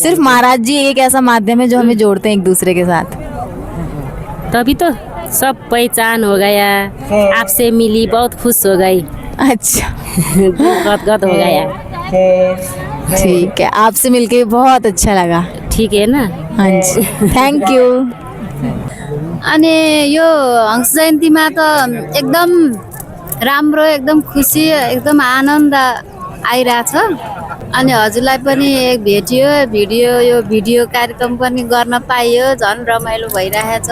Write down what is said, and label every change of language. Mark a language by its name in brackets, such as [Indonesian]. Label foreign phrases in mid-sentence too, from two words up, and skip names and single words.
[Hindi] सिर्फ महाराज जी एक ऐसा माध्यम है जो हमें जोड़ते हैं एक दूसरे के साथ। तभी तो सब पहचान हो गया, आपसे मिली बहुत खुश हो गई। अच्छा, गदगद हो गया। ठीक है, आपसे मिलके बहुत अच्छा लगा। ठीक है ना? हाँ जी, [English] thank you. [Nepali] अनि यो हंस जयन्तीमा त एकदम राम्रो, एकदम खुसी, एकदम आनन्द आइरहेछ। अनि हजुरलाई पनि एक भेटियो, यो भिडियो कार्यक्रम पनि गर्न पाइयो, झन् रमाइलो भइरहेछ।